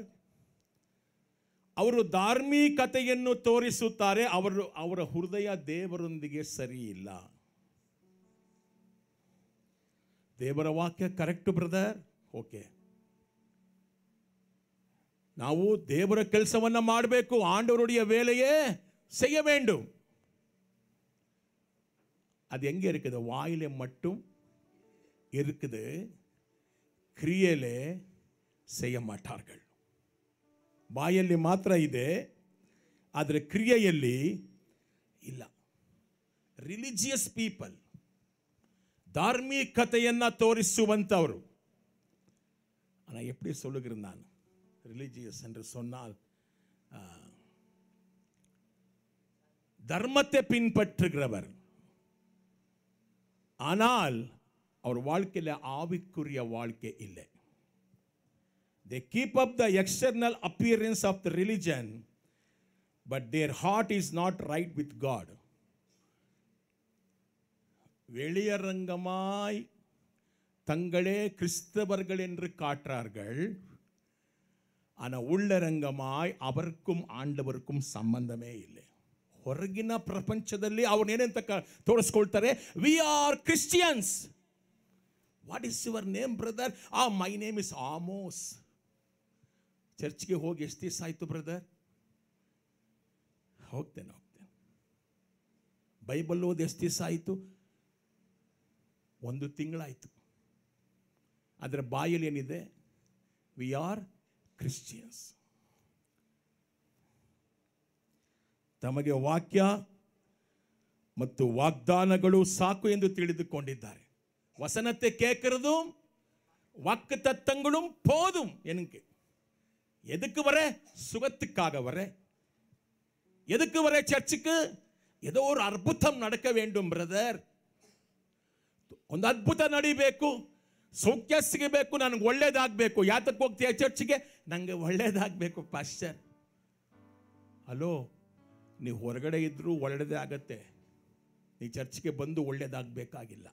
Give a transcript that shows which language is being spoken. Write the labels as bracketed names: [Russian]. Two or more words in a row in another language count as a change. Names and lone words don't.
[Kannada] ಅವರು ಧಾರ್ಮಿಕತೆಯನ್ನು ತೋರಿಸುತ್ತಾರೆ. ಅವರ ಹೃದಯ ದೇವರೊಂದಿಗೆ ಸರಿ ಇಲ್ಲ. ದೇವರ ವಾಕ್ಯ [English] correct brother, [Kannada] ಓಕೆ, ನಾವು ದೇವರ ಕೆಲಸವನ್ನ ಮಾಡಬೇಕು, [Tamil] ஆண்டவருடைய வேலையே செய்ய வேண்டும். அது எங்கே இருக்குது, வாயிலே மட்டும் இருக்குது, ಕ್ರಿಯೆಲೆ செய்ய மாட்டார்கள். [Kannada] ಬಾಯಲ್ಲಿ ಮಾತ್ರ ಇದೆ, ಆದರೆ ಕ್ರಿಯೆಯಲ್ಲಿ ಇಲ್ಲ. [English] religious people, [Kannada] ಧಾರ್ಮಿಕತೆಯನ್ನ ತೋರಿಸುವಂತವರು. [Tamil] ஆனால் எப்படி சொல்லுகிறேன் நான், ரிலிஜியஸ் என்று சொன்னால் தர்மத்தை பின்பற்றுகிறவர், ஆனால் அவர் வாழ்க்கையில் ஆவிக்குரிய வாழ்க்கை இல்லை. [English] They keep up the external appearance of the religion, but their heart is not right with God. [Tamil] வெளியரங்கமாய் தங்களே கிறிஸ்தவர்கள் என்று காட்டுறார்கள், ஆனால் உள்ளரங்கமாய் அவருக்கும் ஆண்டவருக்கும் ಸಂಬಂಧமே இல்லை. [Kannada] ಹೊರಗಿನ ಪ್ರಪಂಚದಲ್ಲಿ ಅವನೇನಂತ ತೋರಿಸ್ಕೊಳ್ತಾರೆ, [English] We are Christians. What is your name brother? My name is Amos. [Kannada] ಚರ್ಚ್ಗೆ ಹೋಗಿ ಎಷ್ಟು ದಿವಸ ಆಯಿತು ಬ್ರದರ್? ಹೋಗ್ತೇನೆ. ಬೈಬಲ್ ಓದಿ ಎಷ್ಟು ದಿವಸ ಆಯಿತು? 1 ತಿಂಗಳಾಯಿತು. ಅದರ ಬಾಯಲ್ಲಿ ಏನಿದೆ, [English] we are Christians. [Kannada] ತಮಗೆ ವಾಕ್ಯ ಮತ್ತು ವಾಗ್ದಾನಗಳು ಸಾಕು ಎಂದು ತಿಳಿದುಕೊಂಡಿದ್ದಾರೆ. [Tamil] வசனத்தை கேட்கிறதும் வாக்கு தத்தங்களும் போதும். எனக்கு எதுக்கு வர? சுகத்துக்காக வர. எதுக்கு வர சர்ச்சுக்கு? ஏதோ ஒரு அற்புதம் நடக்க வேண்டும் ಬ್ರದರ್. [Kannada] ಒಂದು ಅದ್ಭುತ ನಡಿಬೇಕು, ಸೌಖ್ಯ ಸಿಗಬೇಕು, ನನಗೆ ಒಳ್ಳೇದಾಗಬೇಕು. ಯಾತಕ್ಕೆ ಹೋಗ್ತೀಯ ಚರ್ಚ್ಗೆ? ನನಗೆ ಒಳ್ಳೇದಾಗಬೇಕು ಪಾಸ್ಟರ್. ಹಲೋ, ನೀವು ಹೊರಗಡೆ ಇದ್ರೂ ಒಳ್ಳೆಯದೇ ಆಗತ್ತೆ. ನೀ ಚರ್ಚ್ಗೆ ಬಂದು ಒಳ್ಳೇದಾಗಬೇಕಾಗಿಲ್ಲ.